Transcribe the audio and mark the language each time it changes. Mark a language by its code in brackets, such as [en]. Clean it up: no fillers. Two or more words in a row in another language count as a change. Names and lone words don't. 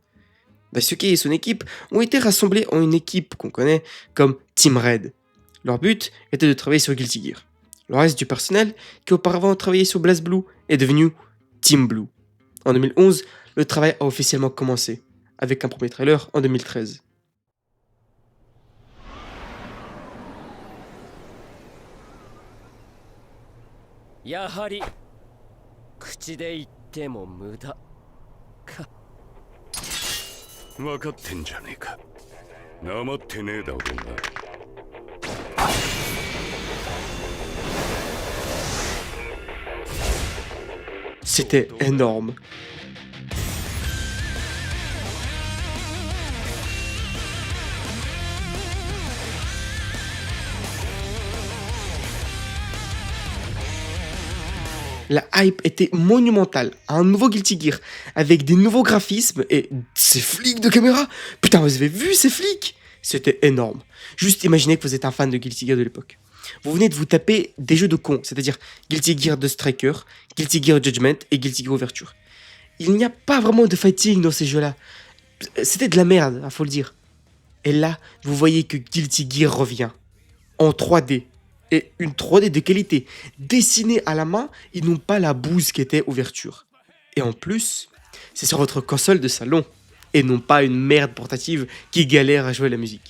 [fr] Daisuke et son équipe ont été rassemblés en une équipe qu'on connaît comme Team Red. Leur but était de travailler sur Guilty Gear. Le reste du personnel, qui auparavant travaillait sur BlazBlue, est devenu Team Blue. En 2011, le travail a officiellement commencé, avec un premier trailer en 2013. [ja] やはり口で言っても無駄か。分かってんじゃねえか。なまってねえだろうな。 [fr] C'était énorme. La hype était monumentale. Un nouveau Guilty Gear avec des nouveaux graphismes et ces flics de caméra. Putain, vous avez vu ces flics? C'était énorme. Juste imaginez que vous êtes un fan de Guilty Gear de l'époque. Vous venez de vous taper des jeux de cons, c'est-à-dire Guilty Gear The Striker, Guilty Gear Judgment et Guilty Gear Overture. Il n'y a pas vraiment de fighting dans ces jeux-là. C'était de la merde, faut le dire. Et là, vous voyez que Guilty Gear revient en 3D. Et une 3D de qualité, dessinée à la main et non pas la bouse qu'était Ouverture. Et en plus, c'est sur votre console de salon, et non pas une merde portative qui galère à jouer la musique.